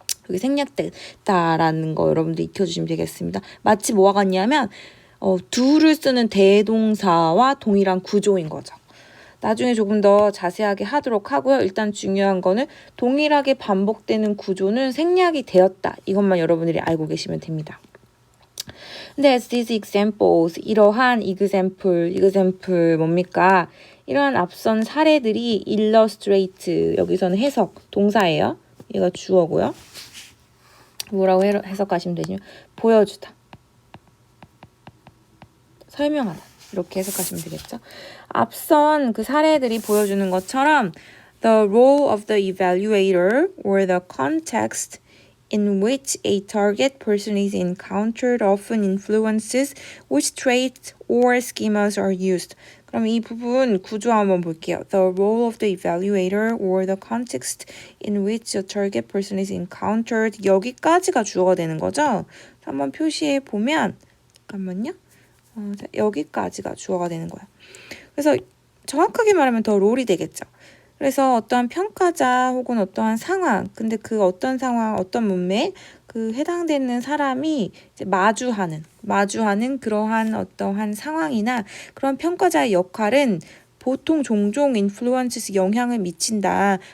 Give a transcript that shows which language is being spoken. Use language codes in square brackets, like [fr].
[ko] 여기 생략됐다라는 거 여러분들 익혀주시면 되겠습니다. 마치 뭐와 같냐면 do를 쓰는 대동사와 동일한 구조인 거죠. 나중에 조금 더 자세하게 하도록 하고요. 일단 중요한 거는 동일하게 반복되는 구조는 생략이 되었다. 이것만 여러분들이 알고 계시면 됩니다. 근데 [en] as these examples, [ko] 이러한 example 뭡니까? 이러한 앞선 사례들이 illustrate, 여기서는 해석, 동사예요. 얘가 주어고요. 뭐라고 해석하시면 되죠? 보여주다. 설명하다. 이렇게 해석하시면 되겠죠. 앞선 그 사례들이 보여주는 것처럼 [en] the role of the evaluator or the context in which a target person is encountered often influences which traits or schemas are used. [ko] 그럼 이 부분 구조 한번 볼게요. [en] The role of the evaluator or the context in which a target person is encountered. [ko] 여기까지가 주어가 되는 거죠. 한번 표시해 보면 잠깐만요. 여기까지가 주어가 되는 거예요. 그래서 정확하게 말하면 더 롤이 되겠죠. 그래서 어떠한 평가자 혹은 어떠한 상황, 근데 그 어떤 상황, 어떤 문맥, 그 해당되는 사람이 이제 마주하는 그러한 어떠한 상황이나 그런 평가자의 역할은 보통 종종 influences 영향을 미친다.